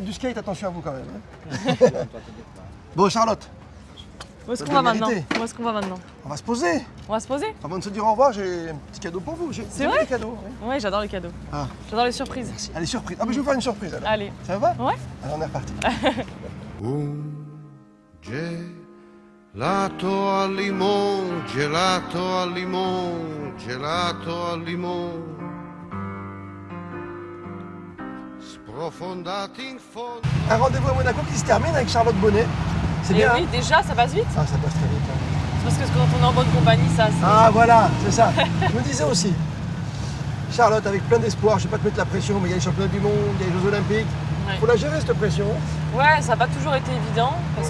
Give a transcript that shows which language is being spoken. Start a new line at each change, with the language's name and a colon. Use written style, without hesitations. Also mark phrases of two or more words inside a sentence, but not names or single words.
French: faites du skate, attention à vous quand même. hein. Bon, Charlotte, Où est-ce Ça qu'on va doit maintenant mériter. Où est-ce qu'on va maintenant on va se poser. On va se poser? Avant de se dire au revoir, j'ai un petit cadeau pour vous. C'est Vous vrai avez des cadeaux. oui. Oui, j'adore les cadeaux. Ah. J'adore les surprises. Allez, surprise. Ah, mais je vais vous faire une surprise alors. Allez. Ça va? Ouais. Alors, on est reparti.
Italian: Gelato al limone, gelato al limone, gelato al limone. Sprofondati in fondo.
French: Un rendez-vous à Monaco qui se termine avec Charlotte Bonnet. C'est Et bien. oui, hein déjà, ça passe vite. Ah, ça passe très vite. hein. C'est parce que quand on est en bonne compagnie, ça, c'est... Ah, voilà, c'est ça. Je me disais aussi. Charlotte, avec plein d'espoir, je ne vais pas te mettre la pression, mais il y a les championnats du monde, il y a les Jeux Olympiques. Ouais. Il faut la gérer, cette pression. Ouais, ça n'a pas toujours été évident parce